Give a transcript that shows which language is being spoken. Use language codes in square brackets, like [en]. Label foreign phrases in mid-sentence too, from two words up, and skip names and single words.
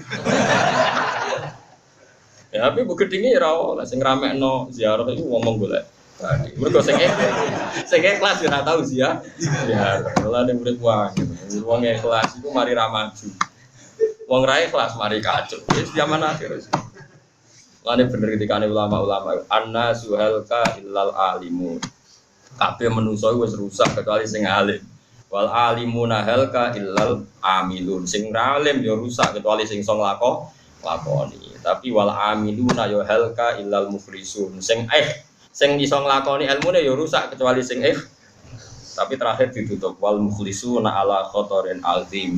[jv] Ya tapi bu gedinge ora oleh sing ramekno ziarah itu ngomong golek. Mergo sing ikhlas ora tau ziarah. Ya, ora ning urip wae. Wong ikhlas iku mari ra maju. Wong ra ikhlas mari kacau. Wis zaman akhir wis. Lane bener ketikane ulama-ulama [ar] annasu halka illal alimun. [jv] Kabeh manusa wis rusak kecuali sing alim. [ar] Wal alimuna halka illal amilun. [jv] Sing alim ya rusak kecuali sing iso lakoni. [ar] Tapi wal amiluna ya halka illal muflisun. [jv] Sing iso nglakoni ilmune ya rusak kecuali sing tapi terakhir ditutup [ar] wal muflisuna ala khotorin azim.